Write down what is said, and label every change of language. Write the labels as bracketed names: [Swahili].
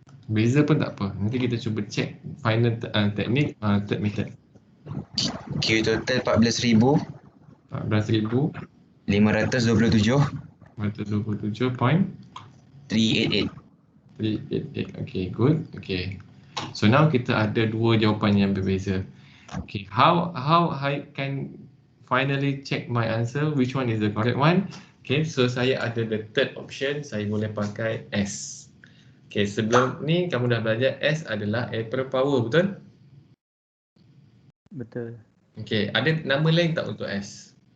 [Malay] Beza pun tak apa. Nanti kita cuba check final teknik third method. Q total 14,000 14,527.388. 388. [English] Okay, good. Okay. [Malay] So now kita ada dua jawapan yang berbeza. [English] Okay, how I can finally check my answer, which one is the correct one? [Malay] Okay, so saya ada [English] the third option, [Malay] saya boleh pakai S. Okay, sebelum ni kamu dah belajar S adalah Ampere power, betul? Betul. Okay, ada nama lain tak untuk S?